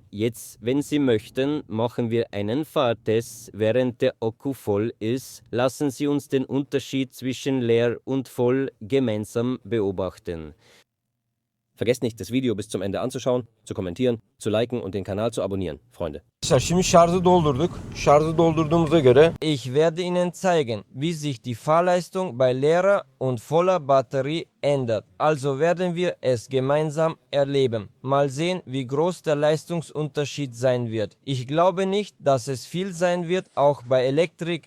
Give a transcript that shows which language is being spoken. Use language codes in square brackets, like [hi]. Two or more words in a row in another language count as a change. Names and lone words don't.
[de] Jetzt, wenn Sie möchten, machen wir einen Fahrtest, während der Akku voll ist. Lassen Sie uns den Unterschied zwischen leer und voll gemeinsam beobachten. Vergesst nicht, das Video bis zum Ende anzuschauen, zu kommentieren, zu liken und den Kanal zu abonnieren, Freunde. [tr] Şimdi şarjı doldurduk. Şarjı doldurduğumuza göre [de] Ich werde Ihnen zeigen, wie sich die Fahrleistung bei leerer und voller Batterie ändert. Also werden wir es gemeinsam erleben. Mal sehen, wie groß der Leistungsunterschied sein wird. Ich glaube nicht, dass es viel sein wird, auch bei Elektrik.